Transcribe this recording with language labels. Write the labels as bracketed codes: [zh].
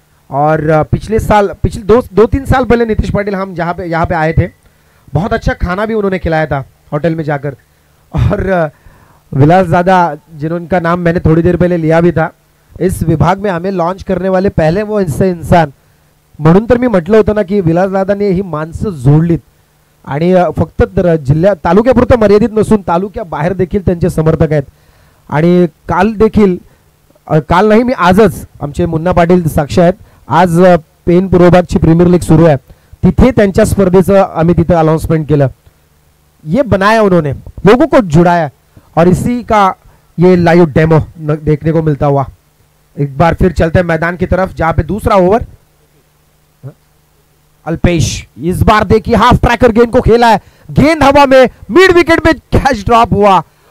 [hi] और पिछले 2-3 साल पहले नीतीश पाटिल हम यहाँ पे आए थे, बहुत अच्छा खाना भी उन्होंने खिलाया था होटल में जाकर. और विलास दादा, जिनका नाम मैंने थोड़ी देर पहले लिया भी था, इस विभाग में हमें लॉन्च करने वाले पहले वो इंसान. [mr] म्हणून तर मी म्हटलं होतं ना की विलासदादांनी ही माणसं जोडलीत आणि फक्त जिल्ह्यात तालुक्यापुरतं मर्यादित नसून तालुक्याबाहेर देखील त्यांचे समर्थक आहेत. आणि काल नाही, मी आजच, आमचे मुन्ना पाटील साक्ष आहेत, आज पेन पूर्वभागची प्रीमियर लीग सुरू आहे, तिथे त्यांच्या स्पर्धेचं आम्ही तिथे अनाउन्समेंट केलं. [hi] ये बनाया उन्होंने, लोगों को जुड़ाया और इसी का ये लाइव डेमो देखने को मिलता हुआ. एक बार फिर चलते हैं मैदान की तरफ, जहां पे दूसरा ओवर. अल्पेश इस बार देखिए हाफ ट्रैकर गेंद को खेला है, गेंद हवा में, मिड विकेट में कैच ड्रॉप हुआ